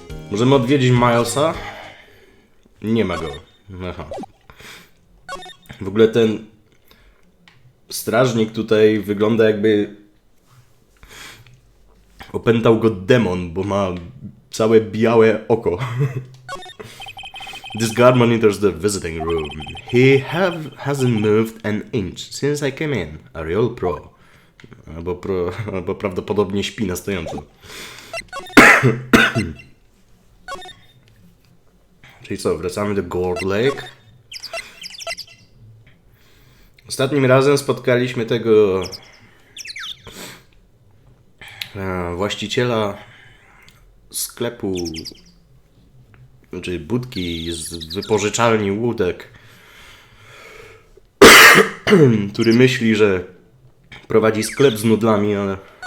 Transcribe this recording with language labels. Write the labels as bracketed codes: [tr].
[pl] Możemy odwiedzić Milesa? Nie ma go. Aha. W ogóle ten strażnik tutaj wygląda jakby opętał go demon, bo ma całe białe oko. [en] This guard monitors the visiting room. He hasn't moved an inch since I came in. A real pro. [pl] Albo prawdopodobnie śpi na stojąco. Czyli co, wracamy do Gold Lake. Ostatnim razem spotkaliśmy tego właściciela sklepu, znaczy budki z wypożyczalni łódek, który myśli, że prowadzi sklep z nudlami, ale...